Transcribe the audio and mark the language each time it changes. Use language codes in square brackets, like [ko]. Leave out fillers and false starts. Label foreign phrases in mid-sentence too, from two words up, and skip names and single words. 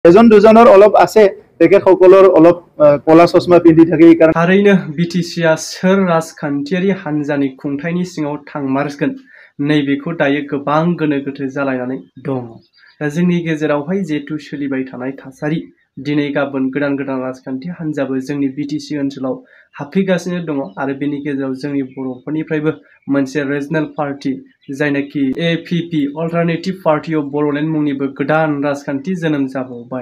[as] এজন দুজনৰ অলপ আছে তেখেতসকলৰ অলপ কলা চশমা পিন্ধি থাকে এইকাৰণে [brx] थारैनो बिटिसिआ सोर राजखान्थियारि हान्जानि खुंथायनि सिङाव थांमारगोन नैबेखौ दायो गोबां गोनो गोथो जालायनानै दङ। दा जोंनि गेजेरावहाय जिहेतु सोलिबाय थानाय थासारि दिनै गाबोन गोदान गोदान राजखान्थि हान्जाबो जोंनि बिटिसि ओनसोलाव हाबफैगासिनो दङ आरो बेनि गेजेराव जोंनि बर'फोरनिफ्रायबो मोनसे रिजनेल पार्टी जायनाखि APP अल्टारनेटिभ पार्टी अफ बर'लेण्ड मुंनिबो गोदान राजखान्थि जोनोम जाबावबाय।